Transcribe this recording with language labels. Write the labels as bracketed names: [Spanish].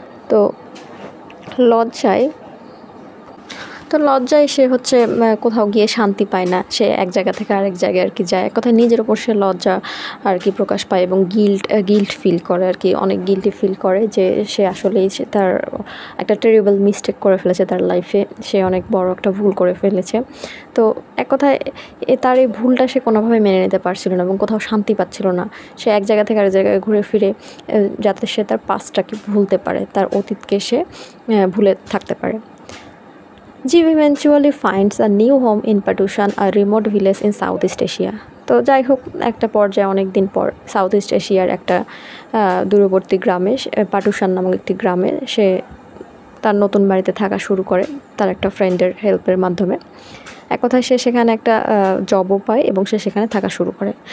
[Bangla] তো লজ্জায় সে কোথাও গিয়ে শান্তি পায় না, সে এক জায়গা থেকে আরেক জায়গায় যায়, এক কথায় নিজের ওপর সে লজ্জা প্রকাশ পায় এবং গিল্ট ফিল করে, অনেক গিল্টি ফিল করে যে সে আসলেই তার একটা [English] terrible mistake [Bangla] করে ফেলেছে তার লাইফে, সে অনেক বড় একটা ভুল করে ফেলেছে। তো এক কথায় তার এই ভুলটা সে কোনোভাবে মেনে নিতে পারছিল না এবং কোথাও শান্তি পাচ্ছিল না। সে এক জায়গা থেকে আরেক জায়গায় ঘুরে ফিরে যাতে সে তার পাস্টটাকে ভুলতে পারে, তার অতীতকে সে ভুলে থাকতে পারে। [English] Jim eventually finds a new home in Patushan, a remote village in Southeast Asia. [Bangla] তো যাই হোক, একটা পর্যায়ে অনেক দিন পর সাউথ ইস্ট এশিয়ার একটা দূরবর্তী গ্রামে, পাটুসান নামক একটি গ্রামে, সে তার নতুন বাড়িতে থাকা শুরু করে তার একটা ফ্রেন্ডের হেল্পের মাধ্যমে। এক কথায় সে সেখানে একটা জবও পায় এবং সে সেখানে থাকা শুরু করে।